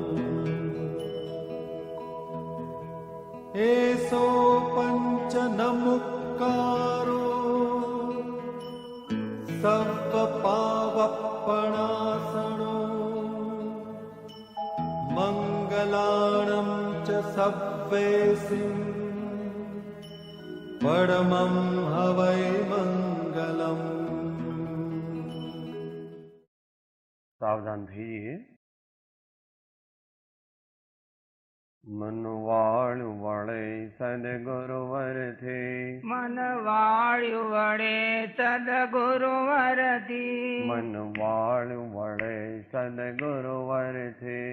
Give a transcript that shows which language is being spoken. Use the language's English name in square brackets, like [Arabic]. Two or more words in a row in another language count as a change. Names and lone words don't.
[Prakrit languages] एसो पंच नमुक्कारो सर्वपावपणासनो मंगलाणं च सव्वेसिं परमं हवै मंगलम्। [Gujarati] सावधान થઈએ। મનવાળું વળે સદગુરુવરથી, મનવાળ્યું વડે સદગુરુવરથી, મનવાળું વળે સદગુરુવરથી,